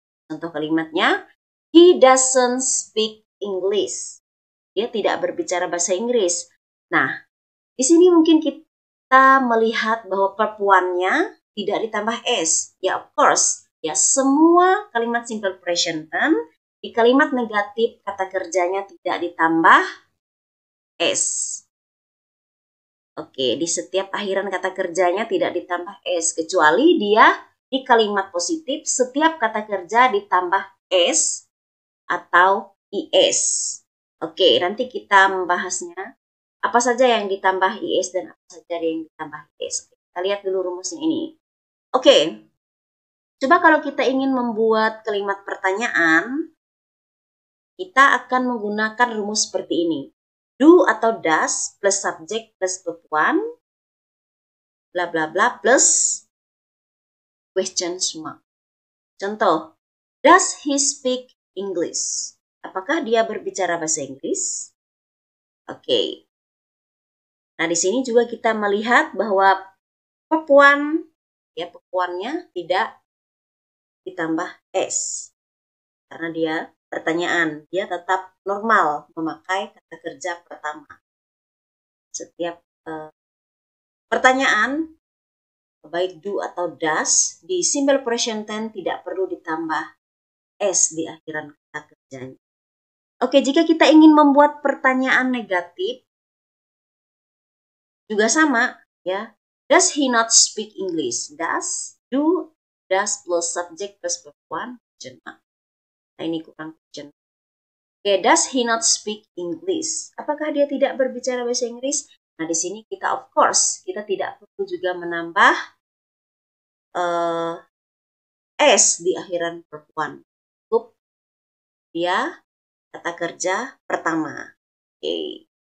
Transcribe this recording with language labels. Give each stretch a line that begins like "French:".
Indonesian: Contoh kalimatnya,
English: he doesn't speak English.
Indonesian: Dia tidak berbicara bahasa Inggris. Nah, di sini mungkin kita melihat bahwa verb 1-nya tidak ditambah s. Ya,
English: of course.
Indonesian: Ya, semua kalimat simple present tense di kalimat negatif kata kerjanya tidak ditambah s. Oke, di setiap akhiran kata kerjanya tidak ditambah s, kecuali dia di kalimat positif setiap kata kerja ditambah s atau is. Oke, nanti kita membahasnya apa saja yang ditambah is dan apa saja yang ditambah is. Kita lihat dulu rumusnya ini. Oke. Coba kalau kita ingin membuat kalimat pertanyaan, kita akan menggunakan rumus seperti ini.
English: Do atau does plus subject plus verb 1, bla bla bla plus question mark.
Indonesian: Contoh,
English: does he speak English?
Indonesian: Apakah dia berbicara bahasa Inggris? Oke. Nah, di sini juga kita melihat bahwa verb 1, ya verb 1-nya tidak ditambah s karena dia pertanyaan, dia tetap normal memakai kata kerja pertama. Setiap pertanyaan baik do atau does di simple present tense tidak perlu ditambah s di akhiran kata kerjanya. Oke, jika kita ingin membuat pertanyaan negatif juga sama ya.
English: Does he not speak English? Does, do, does plus subject plus verb 1, question mark.
Indonesian: Nah, ini kurang
English: question. Oke, does he not speak English?
Indonesian: Apakah dia tidak berbicara bahasa Inggris? Nah, di sini kita
English: of course,
Indonesian: kita tidak perlu juga menambah s di akhiran verb 1. Cukup dia kata kerja pertama. Oke,